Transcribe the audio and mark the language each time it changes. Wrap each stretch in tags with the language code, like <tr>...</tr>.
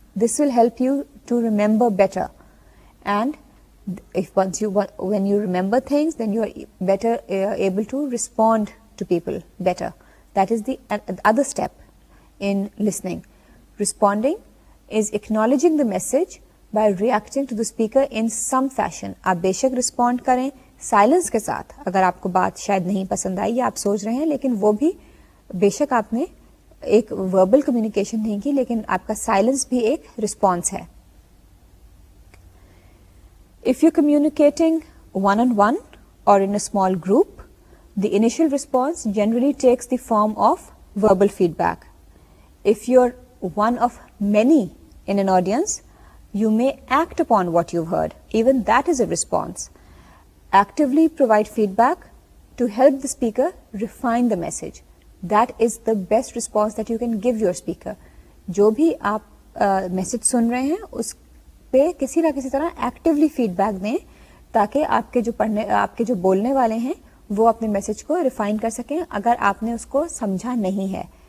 <en>This will help you to remember better. And when you remember things, then you are better able to respond to people better. That is the other step in listening. Responding is acknowledging the message by reacting to the speaker in some fashion.</en> <hi>आप बेशक respond करें silence के साथ, अगर आपको बात शायद नहीं पसंद आई या आप सोच रहे हैं, लेकिन वो भी बेशक आपने एक verbal communication नहीं की, लेकिन आपका silence भी एक response है.</hi> <en>If you're communicating one-on-one or in a small group, the initial response generally takes the form of verbal feedback. If you're one of many in an audience, you may act upon what you've heard. Even that is a response. Actively provide feedback to help the speaker refine the message. That is the best response that you can give your speaker.</en> <hi>जो भी आप message सुन रहे हैं उस पे किसी ना किसी तरह एक्टिवली फीडबैक दें, ताकि आपके जो बोलने वाले हैं वो अपने मैसेज को रिफाइन कर सकें अगर आपने उसको समझा नहीं है.</hi>